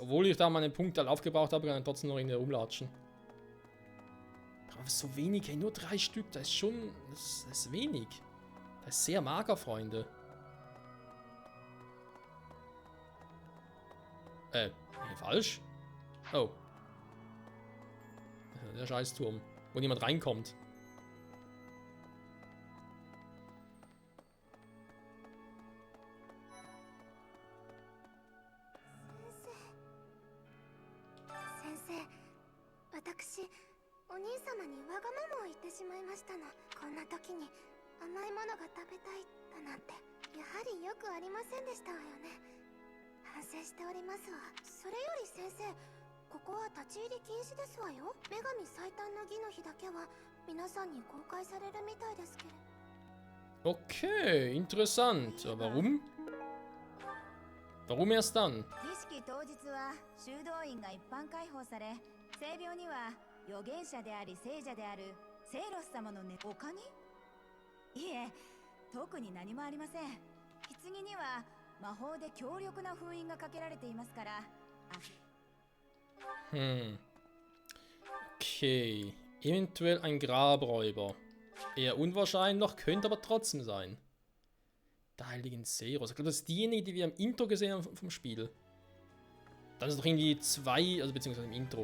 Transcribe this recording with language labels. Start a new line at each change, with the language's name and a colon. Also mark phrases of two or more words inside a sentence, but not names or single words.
German: Obwohl ich da meine Punkte halt aufgebraucht habe, kann ich trotzdem noch in der rumlatschen. Aber so wenig, hey, nur 3 Stück, das ist schon... Das ist wenig. Das ist sehr mager, Freunde. Falsch? Oh. Der Scheißturm, wo niemand reinkommt.
Japanese: Sensei, 私、お兄様にわがままを言ってしまいましたの。こんな時に甘いものが食べたいだなんて、やはりよくありませんでしたわよね。反省しておりますわ。それより先生、ここは立ち入り禁止ですわよ。女神最短の儀の日だけは皆さんに公開されるみたいですけれど。
German: Okay, interessant. Warum? Warum erst dann?
Japanese: 儀式当日は修道院が一般開放され、聖廟には預言者であり聖者であるセイロス様のね、他に？いえ、特に何もありません。棺には魔法で強力な封印がかけられていますから。
German: Okay. Eventuell ein Grabräuber. Eher unwahrscheinlich, könnte aber trotzdem sein. Der heiligen Seros. Ich glaube, das ist diejenige, die wir im Intro gesehen haben vom Spiel. Dann ist doch irgendwie zwei, also beziehungsweise im Intro.